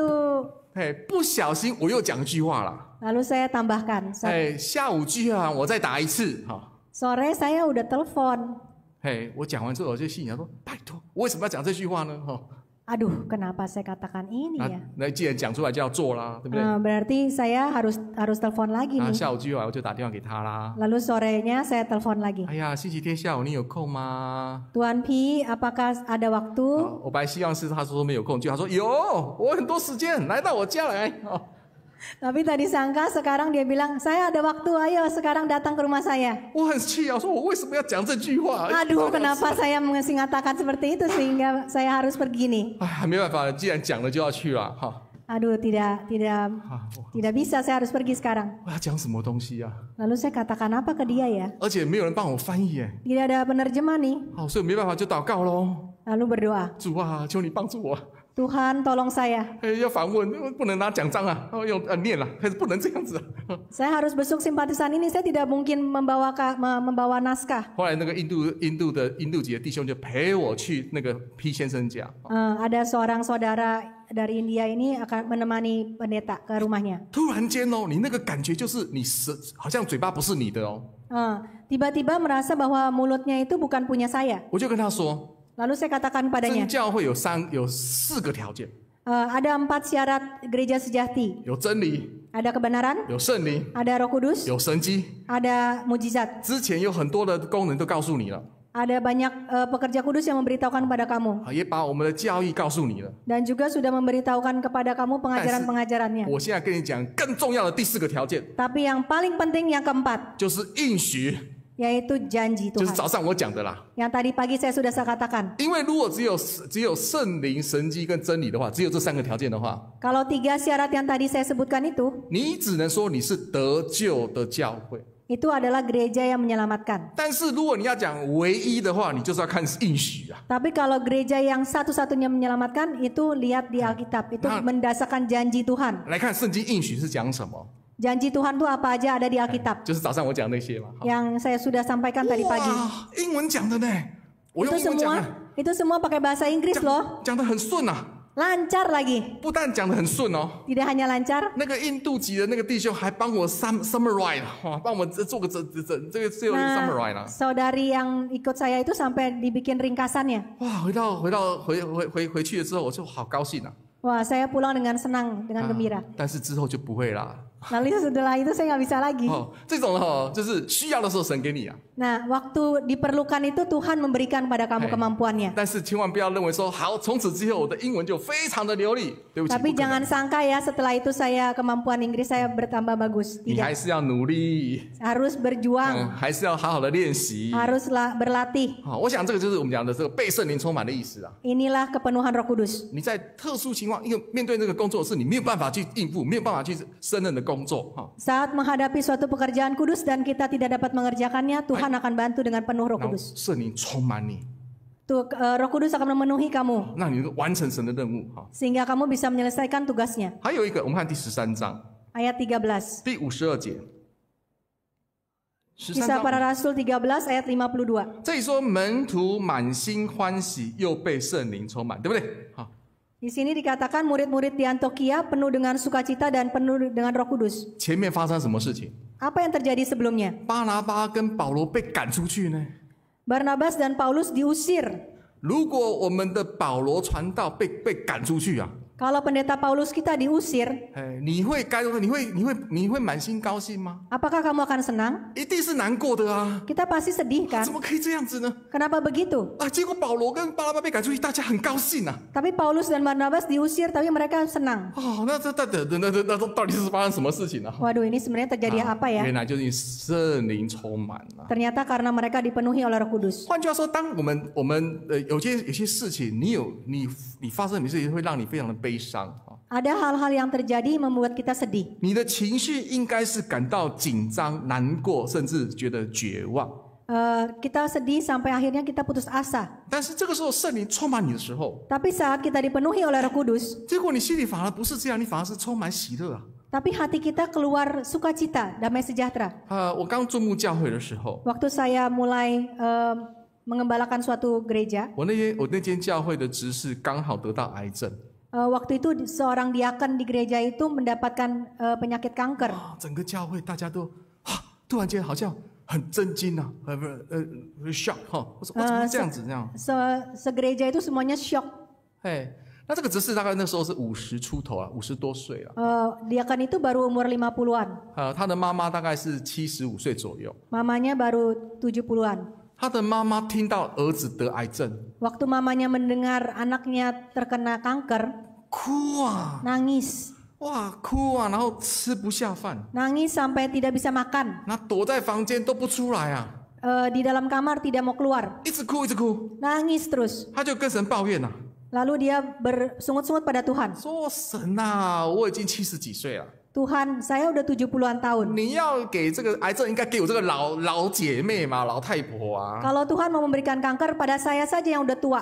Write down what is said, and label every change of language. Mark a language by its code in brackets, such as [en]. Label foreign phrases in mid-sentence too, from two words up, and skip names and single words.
[zh] 嘿，不小心我又讲一句话了。 [id] Lalu saya tambahkan, [zh] 哎，下午聚会完我再打1次哈。 [id] sore saya udah telepon. [zh] 嘿，我讲完之后我就心想说，拜托，我为什么要讲这句话呢？哈， [id] Aduh, kenapa saya katakan ini ya? [zh] 那既然讲出来就要做啦，对不对？ [id] Berarti saya harus telepon lagi 啊， nih. [zh] 下午聚会完我就打电话给他啦。 [id] Lalu sorenya saya telepon lagi. [zh] 哎呀，星期天下午你有空吗？ [id] Tuan P, apakah ada waktu? [zh] 我本来希望是他说没有空，就他说有，我很多时间，来到我家来。哦， [id] Tapi tadi sangka sekarang dia bilang, saya ada waktu, ayo sekarang datang ke rumah saya. [zh] 我很气啊，说我为什么要讲这句话？ [id] Aduh, kenapa saya mengatakan seperti itu sehingga saya harus pergi nih? [zh] 哎，没办法，既然讲了就要去了哈。 [id] Aduh, tidak bisa, saya harus pergi sekarang. [zh] 我要讲什么东西啊？ [id] Lalu saya katakan apa ke dia ya? [zh] 而且没有人帮我翻译耶。 [id] Tidak ada penerjemah nih. [zh] 好，所以没办法就祷告咯。 [id] Lalu berdoa, [zh] 主啊，求你帮助我。 [id] Tuhan tolong saya. [zh] 哎，要访问不能拿奖章啊，用念了，还是不能这样子。 [id] Saya harus besuk simpatisan ini, saya tidak mungkin membawa naskah. [zh] 后来那个印度籍的弟兄就陪我去那个 P 先生家。 [id] Ada seorang saudara dari India ini akan menemani pendeta ke rumahnya. [zh] 突然间哦，你那个感觉就是你好像嘴巴不是你的哦。 [id] Tiba-tiba merasa bahwa mulutnya itu bukan punya saya. [zh] 我就跟他说， [id] Lalu saya katakan [zh] 真 [id] padanya, [zh] 教会有4个条件， [id] ada 4 syarat gereja sejati. [zh] 有真理， [id] Ada kebenaran, [zh] 有圣灵， [id] ada Roh Kudus, [zh] 有神迹。 [id] ada mujizat. [zh] 之前有很多的功能都告诉你了， [id] Ada banyak pekerja kudus yang memberitahukan kepada kamu. [zh] 也把我们的教义告诉你了。 [id] Dan juga sudah memberitahukan kepada kamu pengajaran-pengajarannya. [zh] 我现在跟你讲更重要的第4个条件， [id] Tapi yang paling penting yang keempat, [zh] 就是应许， [id] yaitu janji [zh] 就是 [id] Tuhan. [zh] 早上我讲的啦。 [id] Yang tadi pagi saya sudah katakan. [zh] 因为如果只有圣灵、神迹跟真理的话，只有这3个条件的话， [id] Kalau 3 syarat yang tadi saya sebutkan itu, [zh] 你只能说你是得救的教会。 [id] itu adalah gereja yang menyelamatkan. [zh] 但是如果你要讲唯一的话，你就是要看应许啊。 [id] Tapi kalau gereja yang satu-satunya menyelamatkan, itu lihat di Alkitab. Itu mendasarkan janji Tuhan. [zh] 来看圣经应许是讲什么， [id] Janji Tuhan itu apa aja ada di Alkitab. [zh] 就是早上我讲那些嘛。 [id] Yang saya sudah sampaikan tadi pagi. [zh] 哇，英文讲的呢，我用 [id] Itu [zh] 英文讲 [id] semua, [zh] 的， [id] itu semua pakai bahasa Inggris loh. [zh] 讲得很顺啊， [id] Lancar lagi. [zh] 不但讲得很顺哦。 [id] Tidak hanya lancar, [zh] 那个印度籍的那个弟兄还帮我 summarize 哇，帮我做个这个最后一个 summarize 啦。 [id] saudari yang ikut saya itu sampai dibikin ringkasannya. [zh] 哇，回去了之后，我就好高兴啊。 [id] Wah, saya pulang dengan senang, dengan gembira. [zh] 但是之后就不会啦。 [id] Lalu setelah itu saya nggak bisa lagi. [zh] 哦，这种就是需要的时候神给你啊， [id] Nah, waktu diperlukan itu Tuhan memberikan pada kamu kemampuannya. [zh] 但是千万不要认为说好，从此之后我的英文就非常的流利。对不起， [id] Tapi [zh] 不可能 [id] jangan sangka ya setelah itu saya kemampuan Inggris saya bertambah bagus. [zh] 你还 [id] Tidak. [zh] 是要努力， [id] Harus berjuang, [zh] 还是要好好的练习。 [id] haruslah berlatih. [zh] 好，我想这个就是我们讲的这个被圣灵充满的意思啊。 [id] Inilah kepenuhan Roh Kudus. [zh] 你在特殊情况，因为面对这个工作是你没有办法去应付，没有办法去胜任的工作哈。 [id] Saat menghadapi suatu pekerjaan kudus dan kita tidak dapat mengerjakannya, Tuhan akan bantu dengan penuh Roh [zh] 然后 [id] Kudus. [zh] 圣灵充满你， [id] Roh Kudus akan memenuhi kamu [zh] 让你能够完成神的任务哈。 [id] sehingga kamu bisa menyelesaikan tugasnya. [zh] 还有一个，我们看第13章 [id] Ayat 13. [zh] 第52节。13 [id] Kisah [zh] 章 [id] Para Rasul 13 ayat 52. [zh] 这里说门徒满心欢喜，又被圣灵充满，对不对？好， [id] Di sini dikatakan murid-murid di Antioquia penuh dengan sukacita dan penuh dengan Roh Kudus. [zh] 前面发生什么事情？ [id] Apa yang terjadi sebelumnya? [zh] 巴拿巴跟保罗被赶出去呢？ [id] Barnabas dan Paulus diusir. [zh] 如果我们的保罗传道被赶出去啊， [id] Kalau pendeta Paulus kita diusir, [zh] 哎，你会满心高兴吗？ [id] apakah kamu akan senang? [zh] 一定是难过的啊！ [id] Kita pasti sedih [zh] 怎 [id] kan? [zh] 么可以这样子呢？ [id] Kenapa begitu? [zh] 啊，结果保罗跟巴拿巴被赶出去，大家很高兴啊！ [id] Tapi Paulus dan Barnabas diusir tapi mereka senang. [zh] 哦，那到底是发生什么事情呢、啊？ [id] Waduh, ini sebenarnya terjadi apa ya? [zh] 原来就是因为圣灵充满了。 [id] Ternyata karena mereka dipenuhi oleh Roh Kudus. [zh] 换句话说，当我们有些事情，你发生的事情会让你非常的悲伤啊。 [id] Ada hal-hal yang terjadi membuat kita sedih. [zh] 你的情绪应该是感到紧张、难过，甚至觉得绝望。 [id] Kita sedih sampai akhirnya kita putus asa. [zh] 但是这个时候圣灵充满你的时候， [id] Tapi saat kita dipenuhi oleh Roh Kudus, [zh] 结果你心里反而不是这样，你反而是充满喜乐啊。 [id] tapi hati kita keluar sukacita, damai sejahtera. [zh] 我刚注目教会的时候， [id] Waktu saya mulai mengembalakan suatu gereja, [zh] 我那间教会的执事刚好得到癌症， [id] waktu itu seorang diaken di gereja itu mendapatkan penyakit kanker. [zh] 整个教会大家都突然间好像很震惊啊，shock 哈，我说怎么这样子这样？ [id] Segereja itu semuanya shock. [zh] 哎，那这个执事大概那时候是50出头啊，50多岁了。 [id] Diaken itu baru umur 50-an. [zh] 他的妈妈大概是75岁左右。 [id] Mamanya baru 70-an. [zh] 他的妈妈听到儿子得癌症， [id] Waktu mamanya mendengar anaknya terkena kanker, [zh] 哭啊， [id] nangis. [zh] 哇，哭啊，然后吃不下饭， [id] Nangis sampai tidak bisa makan. [zh] 那躲在房间都不出来啊， [id] Di dalam kamar tidak mau keluar. [zh] 一直哭一直哭， [id] Nangis terus. [zh] 他就跟神抱怨啊， [id] Lalu dia bersungut-sungut pada Tuhan. [zh] 说神啊，我已经70几岁了， [id] Tuhan, saya udah 70-an tahun. [zh] 你要给这个癌症应该给我这个老姐妹嘛，老太婆啊， [id] Kalau Tuhan mau memberikan kanker pada saya saja yang udah tua.